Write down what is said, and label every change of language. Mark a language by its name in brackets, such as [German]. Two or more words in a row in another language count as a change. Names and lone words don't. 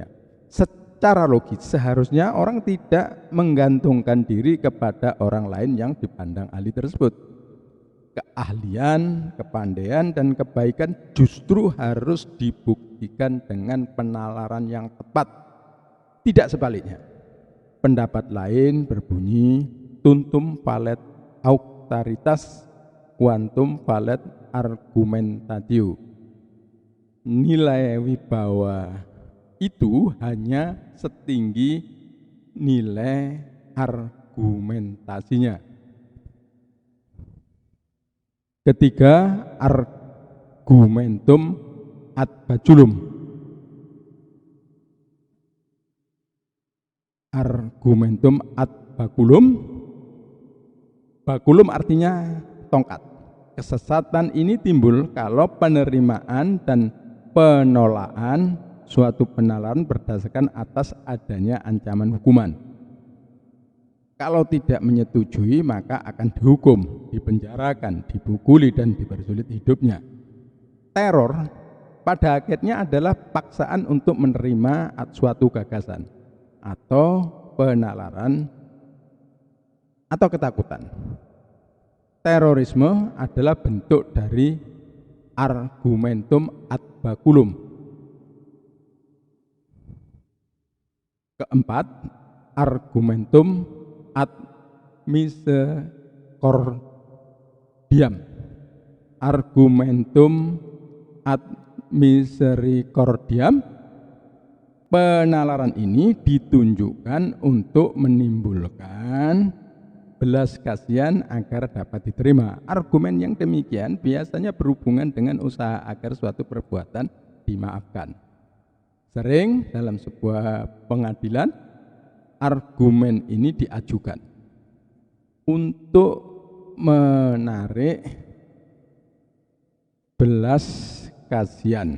[Indonesian] Secara logis seharusnya orang tidak menggantungkan diri kepada orang lain yang dipandang ahli tersebut. Keahlian, kepandaian, dan kebaikan justru harus dibuktikan dengan penalaran yang tepat, tidak sebaliknya. Pendapat lain berbunyi [Latin] tuntum valet auctoritas quantum valet argumentatio. [Indonesian] Nilai wibawa itu hanya setinggi nilai argumentasinya. Ketiga, [Latin] argumentum ad baculum. Argumentum ad baculum. [Indonesian] Baculum artinya tongkat. Kesesatan ini timbul kalau penerimaan dan penolakan suatu penalaran berdasarkan atas adanya ancaman hukuman. Kalau tidak menyetujui maka akan dihukum, dipenjarakan, dipukuli, dan dipersulit hidupnya. Teror pada akhirnya adalah paksaan untuk menerima suatu gagasan atau penalaran atau ketakutan. Terorisme adalah bentuk dari [Latin] argumentum ad baculum. [Indonesian] Keempat, [Latin] argumentum ad misericordiam. Argumentum ad misericordiam, [Indonesian] penalaran ini ditunjukkan untuk menimbulkan belas kasihan agar dapat diterima. Argumen yang demikian biasanya berhubungan dengan usaha agar suatu perbuatan dimaafkan. Sering dalam sebuah pengadilan argumen ini diajukan untuk menarik belas kasihan.